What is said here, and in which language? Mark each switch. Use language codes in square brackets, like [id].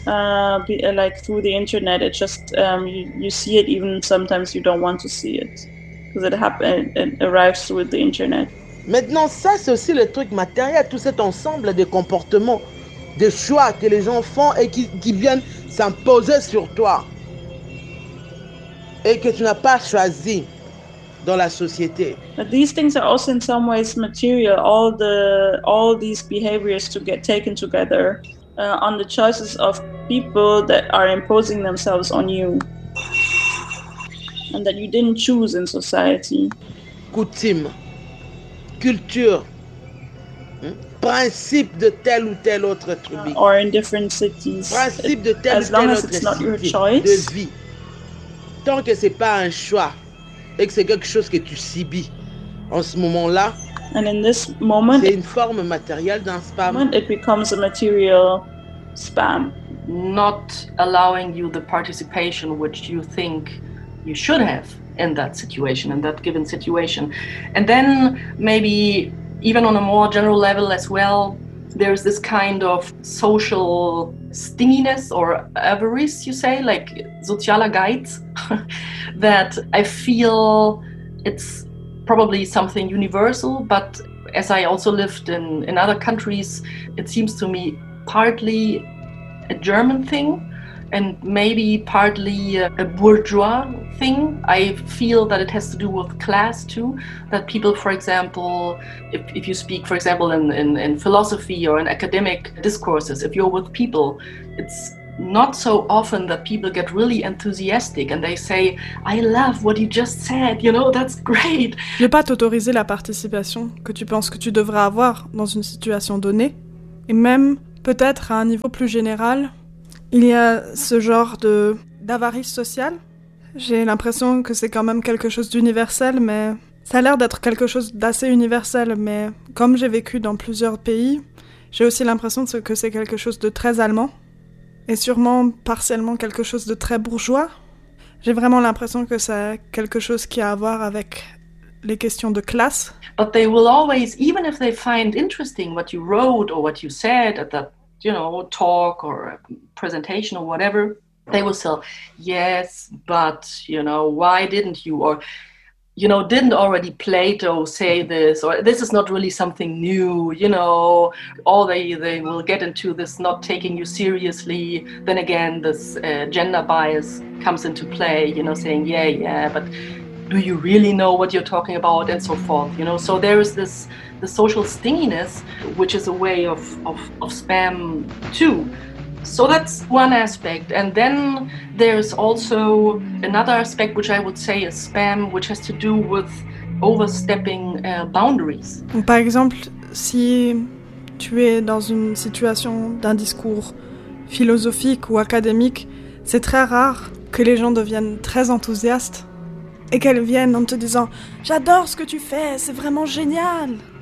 [en] Like through the internet, it just you see it even sometimes you don't want to see it. Because it happened, it arrives with the internet. [fr] Maintenant, ça, c'est aussi le truc matériel, tout cet ensemble de comportements, de choix que les gens font et qui viennent s'imposer sur toi. Et que tu n'as pas choisi dans la société. [en] But these things are also in some ways material, all these behaviors to get taken together on the choices of people that are imposing themselves on you. And that you didn't choose in society. [fr] Coutume, culture, principe de tel ou tel autre tribu. [en] Or in different cities. [fr] Principe de tel ou tel autre tribu de vie. Tant que c'est pas un choix et que c'est quelque chose que tu subis en ce moment-là. [en] And in this moment, [fr] c'est une forme matérielle d'un spam. [en] It becomes a material spam. Not allowing you the participation which you think you should have in that situation, in that given situation. And then maybe even on a more general level as well, there's this kind of social stinginess or avarice, you say, like sozialer Geiz, that I feel it's probably something universal, but as I also lived in other countries, it seems to me partly a German thing. And maybe partly a bourgeois thing. I feel that it has to do with class too. That people, for example, if you speak, for example, in philosophy or in academic discourses, if you're with people, it's not so often that people get really enthusiastic and they say, I love what you just said, you know, that's great. [fr] Ne pas t'autoriser la participation que tu penses que tu devrais avoir dans une situation donnée, et même peut-être à un niveau plus général, il y a ce genre d'avarice sociale. J'ai l'impression que c'est quand même quelque chose d'universel, mais ça a l'air d'être quelque chose d'assez universel. Mais comme j'ai vécu dans plusieurs pays, j'ai aussi l'impression que c'est quelque chose de très allemand et sûrement partiellement quelque chose de très bourgeois. J'ai vraiment l'impression que c'est quelque chose qui a à voir avec les questions de classe. [en] But they will always, even if they find interesting what you wrote or what you said at that, you know, talk or presentation or whatever, they will say, yes, but, you know, why didn't you? Or, you know, didn't already Plato say this? Or this is not really something new, you know. Or they will get into this not taking you seriously. Then again, this gender bias comes into play, you know, saying, yeah, but do you really know what you're talking about? And so forth, you know. So there is this the social stinginess, which is a way of spam, too. So that's one aspect, and then there's also another aspect which I would say is spam, which has to do with overstepping boundaries. [fr] Par exemple, si tu es dans une situation d'un discours philosophique ou académique, c'est très rare que les gens deviennent très enthousiastes et qu'elles viennent en te disant « J'adore ce que tu fais, c'est vraiment génial !»